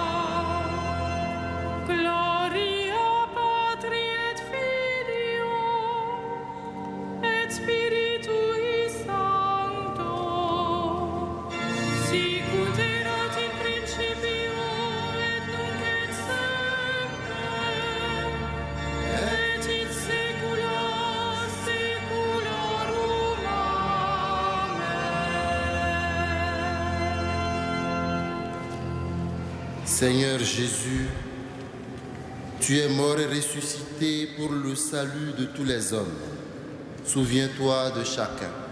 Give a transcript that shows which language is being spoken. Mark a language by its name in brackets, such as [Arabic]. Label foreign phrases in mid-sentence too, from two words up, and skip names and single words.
[Latin] Gloria Patri et Filio et Spiritui Sancto, sicut erat in principio et nunc et semper, et in saecula saeculorum. Amen. [French] Seigneur Jésus, tu es mort et ressuscité pour le salut de tous les hommes. Souviens-toi de chacun.